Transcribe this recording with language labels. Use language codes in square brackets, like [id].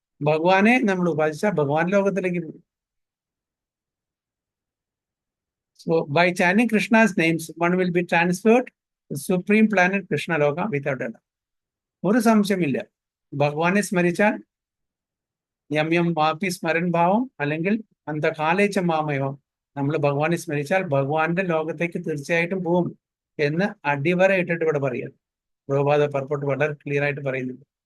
[ml] ഭഗവാനെ നമ്മൾ ഉപാസിച്ചാൽ ഭഗവാൻ ലോകത്തിലേക്ക് പോകും. [en] So by chanting Krishna's names, one will be transferred to supreme planet Krishna Loka without a doubt. [ml] ഒരു സംശയമില്ല. ഭഗവാനെ സ്മരിച്ചാൽ [sa] യം യം വാപി സ്മരൺ ഭാവം [ml] അല്ലെങ്കിൽ [sa] അന്തകാലേച്ച മാമയോ [ml] നമ്മൾ ഭഗവാനെ സ്മരിച്ചാൽ ഭഗവാന്റെ ലോകത്തേക്ക് തീർച്ചയായിട്ടും പോവും എന്ന് അടിവര ഇട്ടിട്ട് ഇവിടെ പറയാം. പ്രഭുപാദ പർപ്പോട്ട് വളരെ ക്ലിയർ ആയിട്ട് പറയുന്നുണ്ട്.